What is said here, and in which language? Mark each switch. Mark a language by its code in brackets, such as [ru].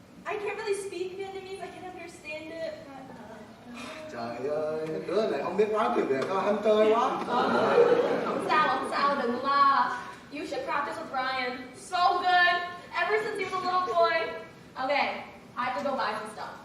[en] I can't really speak Vietnamese, I can understand it, but [vi] Trời ơi, đứa này không biết nói tiếng Việt, nó hâm tơi quá. Không sao, đừng lo. [en] You should practice with Ryan. So good. Ever since he was a little boy. Okay, I have to go buy some stuff.